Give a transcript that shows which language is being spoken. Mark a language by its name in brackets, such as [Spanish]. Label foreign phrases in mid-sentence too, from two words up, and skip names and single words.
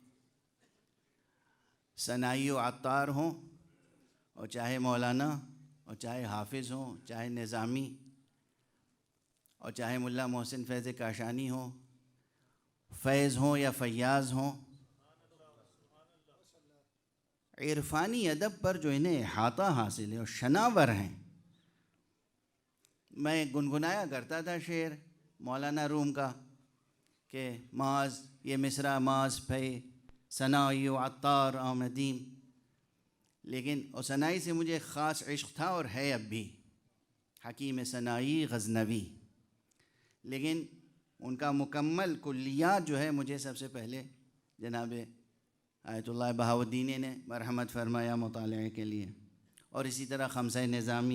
[Urdu] ثنائی و عطار ہوں اور چاہے مولانا اور چاہے حافظ ہوں, چاہے نظامی اور چاہے ملا محسن فیض کاشانی ہوں, فیض ہوں یا فیاض ہوں, عرفانی ادب پر جو انہیں احاطہ حاصل ہے اور شناور ہیں. میں گنگنایا کرتا تھا شعر مولانا روم کا کہ ماز یہ مصرع [Persian] ماز پہ ثنائی و عطار آمدیم, [Urdu] لیکن اور ثنائی سے مجھے خاص عشق تھا اور ہے اب بھی, حکیم ثنائی غزنوی. لیکن ان کا مکمل کلیات جو ہے مجھے سب سے پہلے جناب آیت اللہ بہاؤالدینی نے مرحمت فرمایا مطالعے کے لیے, اور اسی طرح خمسہ نظامی.